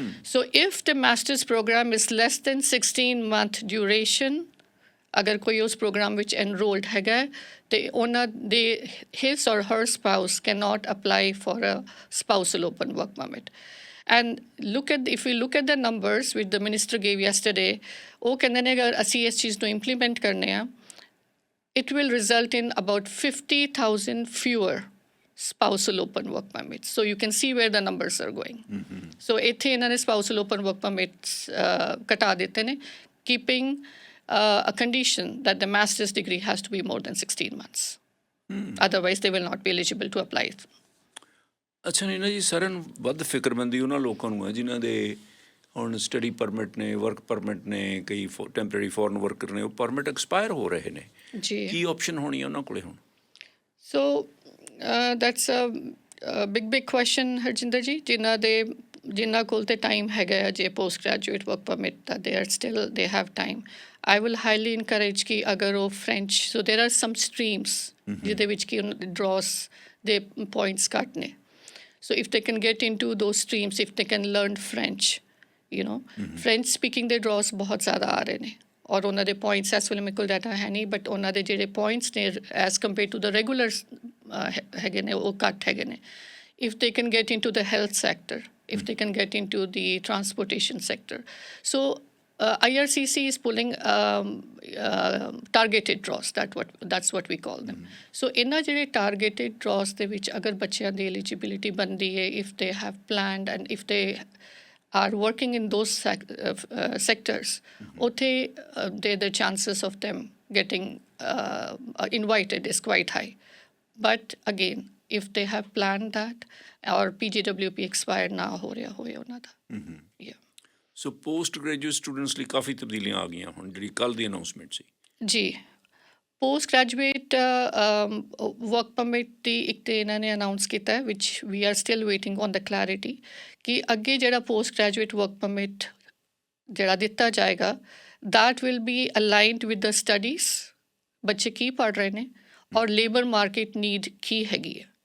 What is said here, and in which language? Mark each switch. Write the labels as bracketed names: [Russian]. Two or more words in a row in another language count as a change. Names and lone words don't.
[English] So if the masters program is less than 16 month duration, [Punjabi] ਅਗਰ ਕੋਈ ਉਸ ਪ੍ਰੋਗਰਾਮ ਵਿੱਚ ਐਨਰੋਲਡ ਹੈਗਾ ਤੇ ਉਹਨਾਂ ਦੇ [English] his or her spouse cannot apply for a spousal open work permit. And if we look at the numbers which the minister gave yesterday, [Punjabi] ਉਹ ਕਹਿੰਦੇ ਨੇ ਅਗਰ ਅਸੀਂ ਇਸ ਚੀਜ਼ ਨੂੰ ਇੰਪਲੀਮੈਂਟ ਕਰਨੇ ਆ, [English] it will result in about 50,000 fewer spousal open work permits. So you can see where the numbers are going. [Punjabi] So ਇੱਥੇ ਇਹਨਾਂ ਨੇ [English] spousal open work permits [Punjabi] ਘਟਾ ਦਿੱਤੇ ਨੇ, [English] keeping a condition that the master's degree has to be more than 16 months. Otherwise, they will not be eligible to apply. [Punjabi] ਅੱਛਾ ਨੀਨਾ ਜੀ, ਸਾਰਿਆਂ ਨੂੰ ਵੱਧ ਫਿਕਰਮੰਦੀ ਉਹਨਾਂ ਲੋਕਾਂ ਨੂੰ ਹੈ ਜਿਨ੍ਹਾਂ ਦੇ ਹੁਣ [English] study permit [Punjabi] ਨੇ, [English] work permit [Punjabi] ਨੇ, ਕਈ [English] temporary foreign worker [Punjabi] ਨੇ, ਉਹ [English] permit expire [Punjabi] ਹੋ ਰਹੇ ਨੇ ਜੀ। ਕੀ ਆਪਸ਼ਨ ਹੋਣੀ ਹੈ ਉਹਨਾਂ ਕੋਲੇ ਹੁਣ? [English] So that's a big question ਹਰਜਿੰਦਰ ਜੀ। [Punjabi] ਜਿਨ੍ਹਾਂ ਕੋਲ ਤੇ ਟਾਈਮ ਹੈਗਾ ਜੇ [English] post graduate work permit [Punjabi] ਦਾ [English] they have time. I will highly encourage [Punjabi] ਕਿ ਅਗਰ ਉਹ [English] French, so there are some streams [Punjabi] ਜਿਹਦੇ ਵਿੱਚ ਕਿ [English] draws ਦੇ points [Punjabi] ਘੱਟ ਨੇ, [English] so if they can get into those streams, if they can learn French, French speaking [Punjabi] ਦੇ draws ਬਹੁਤ ਜ਼ਿਆਦਾ ਆ ਰਹੇ ਨੇ ਔਰ ਉਹਨਾਂ ਦੇ points ਇਸ ਵੇਲੇ ਮੇਰੇ ਕੋਲ ਡਾਟਾ ਹੈ ਨਹੀਂ, ਬਟ ਉਹਨਾਂ ਦੇ ਜਿਹੜੇ points ਨੇ [English] as compared to the regulars [Punjabi] ਹੈਗੇ ਨੇ ਉਹ ਘੱਟ ਹੈਗੇ ਨੇ। [English] If they can get into the health sector, if they can get into the transportation sector, so IRCC is pulling targeted draws. That's what we call them. So [Punjabi] ਇਹਨਾਂ ਜਿਹੜੇ [English] targeted draws [Punjabi] ਦੇ ਵਿੱਚ ਅਗਰ ਬੱਚਿਆਂ ਦੀ eligibility ਬਣਦੀ ਹੈ, [English] if they have planned and if they are working in those sectors, ਉੱਥੇ the chances of them getting invited is quite high. But again, if they have planned that or PGWP expired [Punjabi] ਨਾ ਹੋ ਰਿਹਾ ਹੋਏ ਉਹਨਾਂ ਦਾ। [English] Yeah. [Punjabi] ਸੋ [English] post graduate students [Punjabi] ਲਈ ਕਾਫੀ ਤਬਦੀਲੀਆਂ ਆ ਗਈਆਂ ਹੁਣ, ਜਿਹੜੀ ਕੱਲ੍ਹ ਦੀ ਅਨਾਊਂਸਮੈਂਟ ਸੀ [English] ਜੀ। post graduate work permit [Punjabi] ਦੀ ਇੱਕ ਤੇ ਇਹਨਾਂ ਨੇ ਅਨਾਊਂਸ ਕੀਤਾ ਹੈ, [English] which we are still waiting on the clarity [Punjabi] ਕਿ ਅੱਗੇ ਜਿਹੜਾ [English] post graduate work permit [Punjabi] ਜਿਹੜਾ ਦਿੱਤਾ ਜਾਏਗਾ [English] that will be aligned with the studies, [Punjabi] ਬੱਚੇ ਕੀ ਪੜ੍ਹ ਰਹੇ ਨੇ ਔਰ [English] labour market need [Punjabi] ਕੀ ਹੈਗੀ ਹੈ।